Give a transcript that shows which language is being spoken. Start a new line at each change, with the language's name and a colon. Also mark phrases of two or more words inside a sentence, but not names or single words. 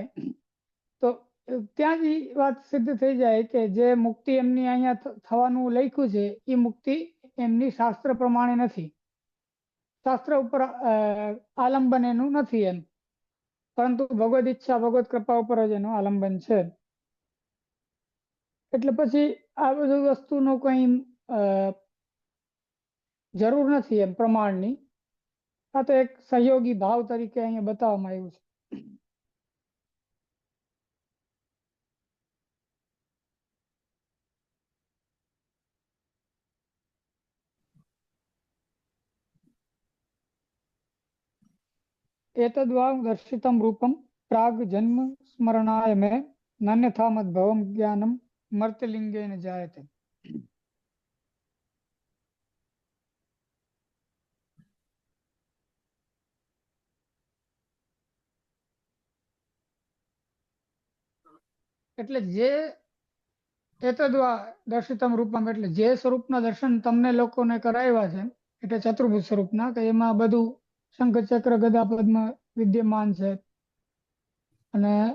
Gujarati: તો ત્યાં જ ઈ વાત સિદ્ધ થઈ જાય કે જે મુક્તિ એમની અહીંયા થવાનું લખ્યું છે એ મુક્તિ એમની શાસ્ત્ર પ્રમાણે નથી, શાસ્ત્ર ઉપર આલંબન એનું નથી એમ, પરંતુ ભગવદ ઈચ્છા ભગવદ કૃપા ઉપર જ એનું આલંબન છે. એટલે પછી આ બધું વસ્તુનો કઈ જરૂર નથી એમ પ્રમાણની. આ તો એક સહયોગી ભાવ તરીકે અહીંયા બતાવવામાં આવ્યું છે.
Sanskrit: एतद्वा दर्शितं रूपं प्राग जन्म स्मरणाय मे नान्यथा मद्भवं ज्ञानं मर्त्यलिंगेन जायते.
Gujarati: એટલે જે
Sanskrit: એતદ્વા દર્શિતમ રૂપમ
Gujarati: એટલે જે સ્વરૂપના દર્શન તમને લોકોને કરાવ્યા છે, એટલે ચતુર્ભુજ સ્વરૂપના, કે એમાં બધું શંખ ચક્ર ગદા પદ્મ વિદ્યમાન છે અને